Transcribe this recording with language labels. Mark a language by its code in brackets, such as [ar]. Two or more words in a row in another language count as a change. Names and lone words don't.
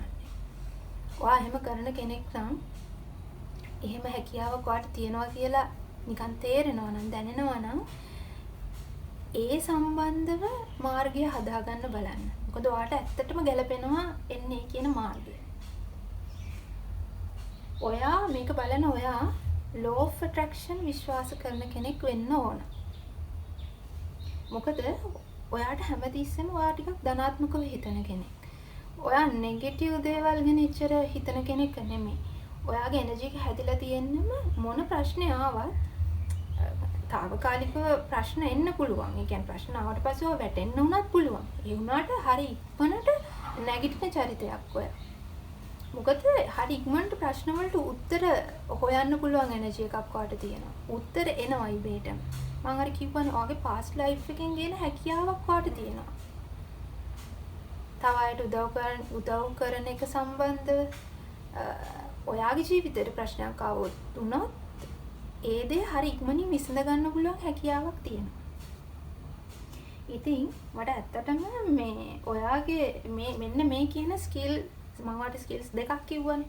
[si] ඔයා එහෙම කරන කෙනෙක් නම් එහෙම හැකියාවක් ඔයාට තියෙනවා කියලා නිකන් තේරෙනවා නම් දැනෙනවා නම් ඒ සම්බන්ධව මාර්ගය හදාගන්න බලන්න. මොකද ඔයාට ඇත්තටම ගැලපෙනවා එන්නේ කියන මාර්ගය. ඔයා මේක බලන ඔයා [en] law of attraction [si] විශ්වාස කරන කෙනෙක් වෙන්න ඕන. මොකද ඔයාට හැමතිස්සෙම ඔයා ටිකක් ධනාත්මකව හිතන කෙනෙක්. ඔයා නෙගටිව් දේවල් ගැන ඉච්චර හිතන කෙනෙක් නෙමෙයි. ඔයාගේ එනර්ජි එක හැදිලා තියෙන්නම මොන ප්‍රශ්නේ ආවත් తాවකාලිකව ප්‍රශ්න එන්න පුළුවන්. ඒ කියන්නේ ප්‍රශ්න ආවට පස්සේ ඔය වැටෙන්න උනත් පුළුවන්. ඒ වුණාට හරි ඉක්මනට නැගිටින චරිතයක් ඔය. මොකද හරි ඉක්මනට ප්‍රශ්න වලට උත්තර හොයන්න පුළුවන් එනර්ජි එකක් ඔයාට තියෙනවා. උත්තර එනවා ඉබේටම. මම අර කිව්වනේ ඔයාගේ [en] past life [si] එකෙන් ගේන හැකියාවක් ඔයාට තියෙනවා. තව අයට උදව් කරන එක සම්බන්ධව ඔයාගේ ජීවිතේට ප්‍රශ්නයක් ආවොත් උනොත් ඒ දේ හරි ඉක්මනින් විසඳ ගන්න පුළුවන් හැකියාවක් තියෙනවා. ඉතින් මට ඇත්තටම මේ ඔයාගේ මෙන්න මේ කියන ස්කිල් මම වාට ස්කිල්ස් දෙකක් කිව්වනේ.